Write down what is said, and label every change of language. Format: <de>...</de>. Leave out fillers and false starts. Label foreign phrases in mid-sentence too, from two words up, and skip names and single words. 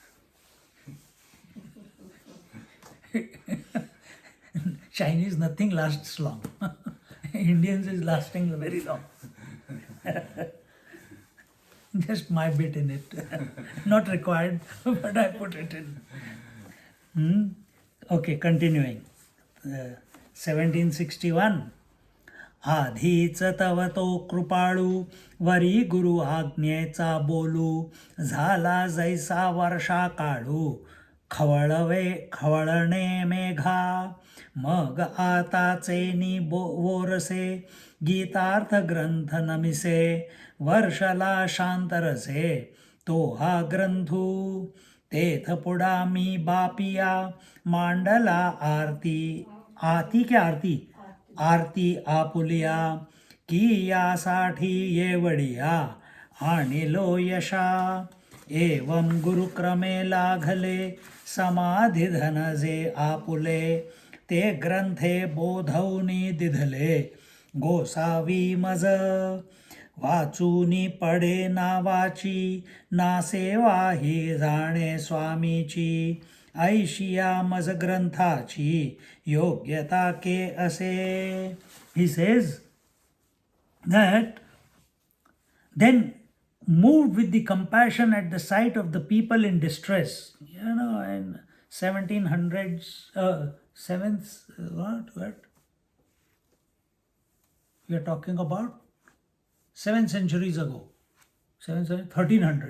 <en>Chinese, nothing lasts long. Indians is lasting very long. Just my bit in it. Not required, but I put it in. Okay, continuing. 1761.</en> <mr>आधीच तव तो कृपाळू वरी गुरु आज्ञेचा बोलू झाला जैसा वर्षा काळू खवळणे मेघा मग आताचे नि वोरसे गीतार्थ ग्रंथ नमिसे वर्षला शांतरसे तो हा ग्रंथू तेथ पुढा मी बापिया मांडला आरती आपुलिया की यासाठी येवडिया आणिलो यशा एवं गुरुक्रमे लागले समाधी धनजे आपुले ते ग्रंथे बोधवनी दिधले गोसावी मज वाचूनी पडे नावाची ना सेवा ही जाणे स्वामीची ऐशिया मज ग्रंथाची योग्यता के असे.</mr> <en>He says that then moved with the compassion at the sight of the people in distress, in 1700s, what we are talking about 7 centuries ago, 1300.</en>